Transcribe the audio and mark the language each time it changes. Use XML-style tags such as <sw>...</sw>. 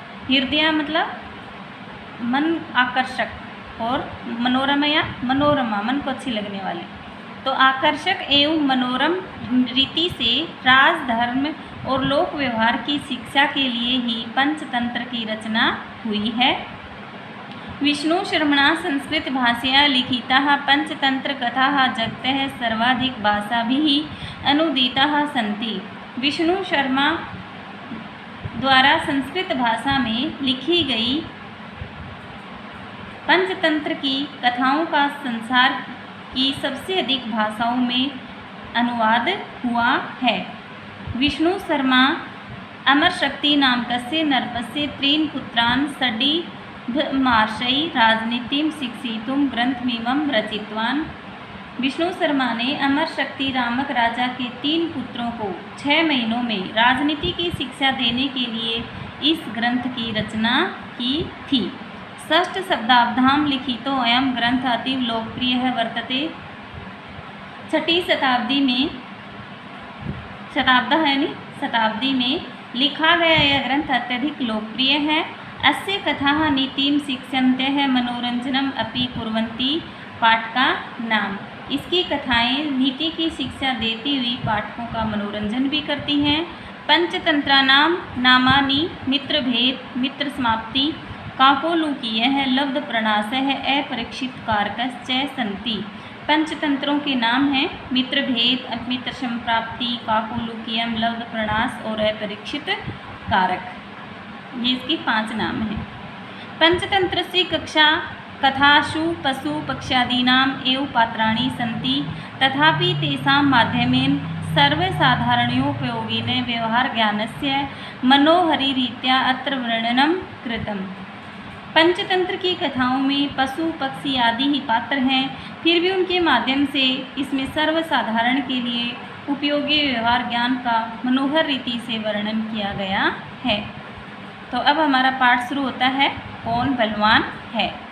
<hi>हृदया मतलब मन आकर्षक और मनोरमया मनोरमा मन को अच्छी लगने वाली। तो आकर्षक एवं मनोरम रीति से राजधर्म और लोक व्यवहार की शिक्षा के लिए ही पंचतंत्र की रचना हुई है।</hi> <sa>विष्णु शर्मणा संस्कृत भाषया लिखिताः पंचतंत्र कथाः जगतः सर्वाधिक भाषाभिः अनुदिताः सन्ति।</sa> <hi>विष्णु शर्मा द्वारा संस्कृत भाषा में लिखी गई पंचतंत्र की कथाओं का संसार की सबसे अधिक भाषाओं में अनुवाद हुआ है।</hi> <sa>विष्णु शर्मा अमर शक्ति नामकस्य नरपस्य त्रीन् पुत्रान् षडीभमार्षयि राजनीतिं शिक्षितुं ग्रंथमिमं रचितवान्।</sa> <hi>विष्णु शर्मा ने अमर शक्ति नामक राजा के 3 पुत्रों को 6 महीनों में राजनीति की शिक्षा देने के लिए इस ग्रंथ की रचना की थी।</hi> <sa>षष्ठ शताब्द्यां लिखितो अयं ग्रंथ अतीव लोकप्रिय वर्तते।</sa> <hi>6ठी शताब्दी में लिखा गया यह ग्रंथ अत्यधिक लोकप्रिय है।</hi> <sa>अस्य कथाः नीतिं शिक्षन्त्यः मनोरंजनम अपि कुर्वन्ति।</sa> <hi>पाठ का नाम, इसकी कथाएं नीति की शिक्षा देती हुई पाठकों का मनोरंजन भी करती हैं।</hi> <sa>पंचतंत्राणां नामानि मित्रभेद मित्र समाप्ति काकोलुकीयः लब्ध प्रणाशः अपरीक्षित कारकश्च सन्ति।</sa> <hi>पंचतंत्रों के नाम हैं मित्रभेद मित्र संप्राप्ति काकोलुकीयम लब्ध प्रणाश और अपरीक्षित कारक। ये इसके 5 नाम हैं।</hi> <sa>पंचतंत्रस्य कक्षा कथासु पशु पक्षादीनाम् एव पात्राणि सन्ति, तथापि तेषां माध्यमेन सर्वसाधारणोपयोगेन व्यवहारज्ञानस्य मनोहरीरीत्या अत्र वर्णनं कृतम्।</sa> <hi>पंचतंत्र की कथाओं में पशु पक्षी आदि ही पात्र हैं, फिर भी उनके माध्यम से इसमें सर्वसाधारण के लिए उपयोगी व्यवहार ज्ञान का मनोहर रीति से वर्णन किया गया है। तो अब हमारा पाठ शुरू होता है, कौन बलवान है।</hi>